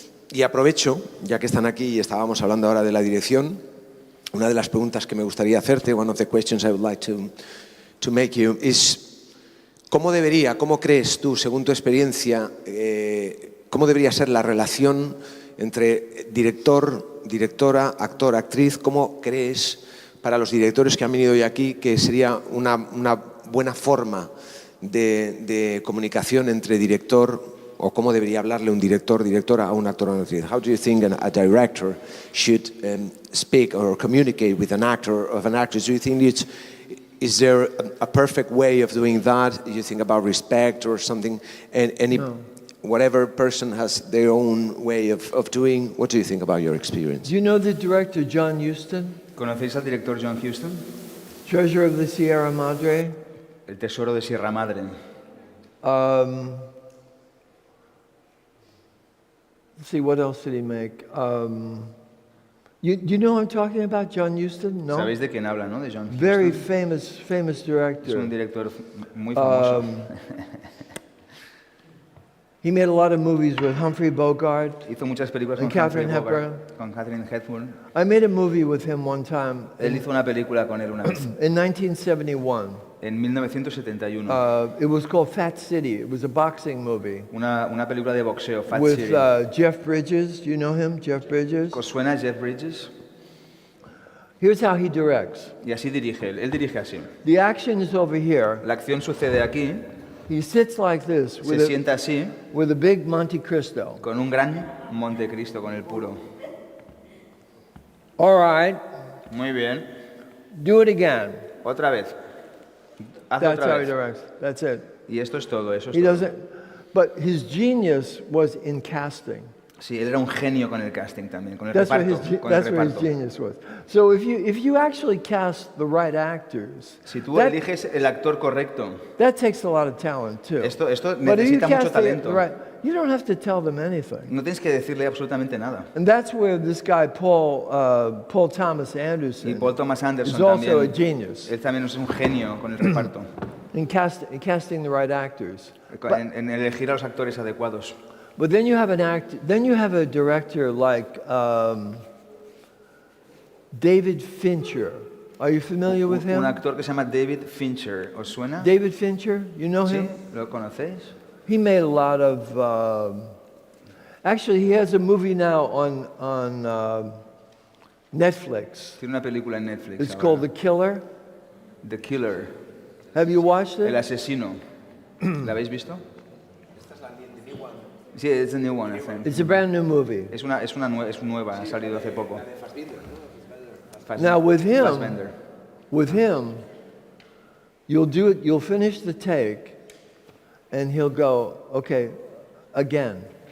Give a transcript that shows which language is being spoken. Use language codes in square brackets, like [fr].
[es] Y aprovecho, ya que están aquí y estábamos hablando ahora de la dirección, una de las preguntas que me gustaría hacerte, [en] one of the questions I would like to make you is, [es] ¿cómo crees tú, según tu experiencia, cómo debería ser la relación entre director, directora, actor, actriz? ¿Cómo crees, para los directores que han venido hoy aquí, que sería una buena forma de comunicación entre director, o cómo debería hablarle un director, directora a un actor o una actriz? [en] How do you think a director should speak or communicate with an actor or an actress? Do you think is there a perfect way of doing that? You think about respect or something? No. Whatever person has their own way of doing. What do you think about your experience? Do you know the director John Huston? [es] ¿Conocéis al director John Huston? [en] Treasure of the Sierra Madre. [es] El tesoro de Sierra Madre. [en] Let's see, what else did he make? You know who I'm talking about, John Huston? No? [es] ¿Sabéis de quién habla, no? De John Huston. [en] Very famous director. [es] Es un director muy famoso. [en] He made a lot of movies with Humphrey Bogart. [es] Hizo muchas películas con [en] Catherine Hepburn. [es] Con Catherine Hepburn. [en] I made a movie with him one time. [es] Él hizo una película con él una vez. [en] In 1971. [es] En 1971. [en] It was called Fat City. It was a boxing movie. [es] Una película de boxeo, Fat [en] with, [es] City. [en] With Jeff Bridges. Do you know him, Jeff Bridges? [es] ¿Os suena Jeff Bridges? [en] Here's how he directs. [es] Y así dirige él. Él dirige así. [en] The action is over here. [es] La acción sucede aquí. [en] He sits like this. [es] Se sienta así. [en] With a big Monte Cristo. [es] Con un gran Monte Cristo, con el puro. [en] All right. [es] Muy bien. [en] Do it again. [es] Otra vez. [en] That's how he directs. That's it. [es] Y esto es todo, eso es [en] he [es] todo. [en] Doesn't, but his genius was in casting. [es] Sí, él era un genio con el casting también, con el [en] That's [es] reparto. [en] That's where his genius was. So if you actually cast the right actors, [es] si tú eliges el actor correcto, [en] that takes a lot of talent too. [es] Esto necesita mucho talento. [en] You don't have to tell them anything. [es] No tienes que decirle absolutamente nada. [en] And that's where this guy Paul Thomas Anderson. [es] Y Paul Thomas Anderson [en] is also [es] también. [en] A genius. [es] Él también es un genio con el reparto. [en] In casting the right actors. [es] En elegir a los actores adecuados. [en] But then you have a director like David Fincher. Are you familiar with him? [es] Un actor que se llama David Fincher. ¿Os suena? [en] David Fincher, you know him? [es] ¿Sí? ¿Lo conocéis? [en] He made a lot of. Actually, he has a movie now on Netflix. [es] Tiene una película en Netflix. [en] It's called The Killer. The Killer. Have you watched it? [es] El asesino. ¿La habéis visto? [en] Sí, it's a new one, I think. It's a brand new movie. [es] Es nueva, ha salido hace poco. [en] Now with him, you'll finish the take, and he'll go, okay, again.